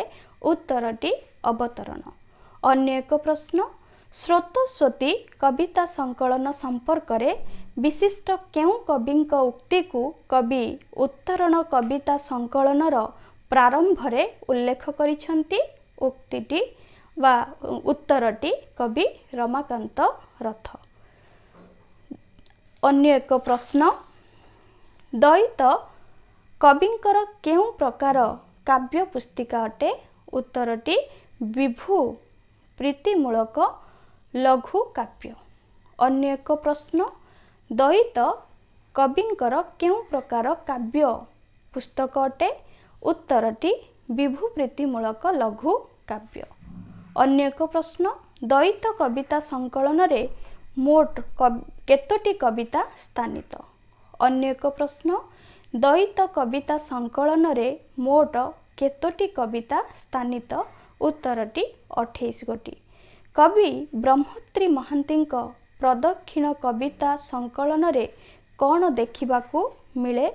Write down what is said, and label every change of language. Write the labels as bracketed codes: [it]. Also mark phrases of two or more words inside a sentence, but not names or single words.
[or] ଉତ୍ତରଟି ଅବତରଣ। ଅନ୍ୟ ଏକ ପ୍ରଶ୍ନ। ସ୍ରୋତସ୍ୱତୀ କବିତା ସଂକଳନ ସମ୍ପର୍କ ରେ ବିଶିଷ୍ଟ କେଉଁ କବିଙ୍କ ଉକ୍ତି କୁ କବି ଉତ୍ତରଣ କବିତା ସଂକଳନର ପ୍ରାରମ୍ଭ ରେ ଉଲ୍ଲେଖ କରିଛନ୍ତି। ଉକ୍ତିଟି ବା ଉତ୍ତରଟି କବି ରମାକାନ୍ତ ରଥ। ଅନ୍ୟ ଏକ ପ୍ରଶ୍ନ, ଦ୍ୱୈତ କବିଙ୍କର କେଉଁ ପ୍ରକାର କାବ୍ୟ ପୁସ୍ତିକା ଅଟେ? ଉତ୍ତରଟି ବିଭୁ ପ୍ରୀତିମୂଳକ ଲଘୁ କାବ୍ୟ। ଅନ୍ୟ ଏକ ପ୍ରଶ୍ନ, ଦ୍ୱୈତ କବିଙ୍କର କେଉଁ ପ୍ରକାର କାବ୍ୟ ପୁସ୍ତକ ଅଟେ? ଉତ୍ତରଟି ବିଭୁ ପ୍ରୀତିମୂଳକ ଲଘୁ କାବ୍ୟ। ଅନ୍ୟ ଏକ ପ୍ରଶ୍ନ, ଦ୍ୱୈତ କବିତା ସଂକଳନ ରେ ମୋଟ କେତୋଟି କବିତା ସ୍ଥାନିତ? ଅନ୍ୟ ଏକ ପ୍ରଶ୍ନ, ଦ୍ୱୈତ କବିତା ସଂକଳନ ରେ ମୋଟ କେତୋଟି କବିତା ସ୍ଥାନିତ? ଉତ୍ତରଟି 28 ଗୋଟି। କବି ବ୍ରହ୍ମଶ୍ରୀ ମହାନ୍ତିଙ୍କ ପ୍ରଦକ୍ଷିଣ କବିତା ସଂକଳନ ରେ କୌନ ଦେଖିବାକୁ ମିଳେ?